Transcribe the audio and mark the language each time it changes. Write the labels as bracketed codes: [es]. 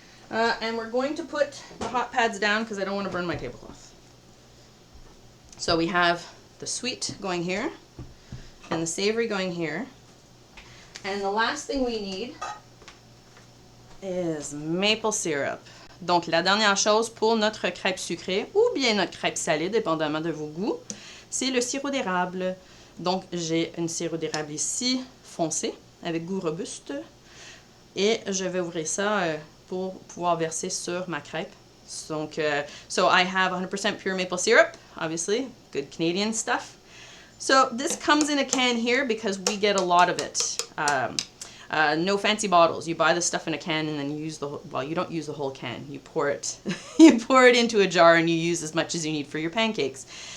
[en] And we're going to put the hot pads down because I don't want to burn my tablecloth. So we have the sweet going here and the savory going here. And the last thing we need is maple syrup. [fr] Donc la dernière chose pour notre crêpe sucrée ou bien notre crêpe salée, dépendamment de vos goûts, c'est le sirop d'érable. Donc j'ai un sirop d'érable ici, foncé, avec goût robuste. Et je vais ouvrir ça pour pouvoir verser sur ma crêpe. [en] Donc, so I have 100% pure maple syrup, obviously, good Canadian stuff. So this comes in a can here because we get a lot of it. No fancy bottles. You buy the stuff in a can and then you use the whole, well, you don't use the whole can. You pour it, you pour it into a jar and you use as much as you need for your pancakes.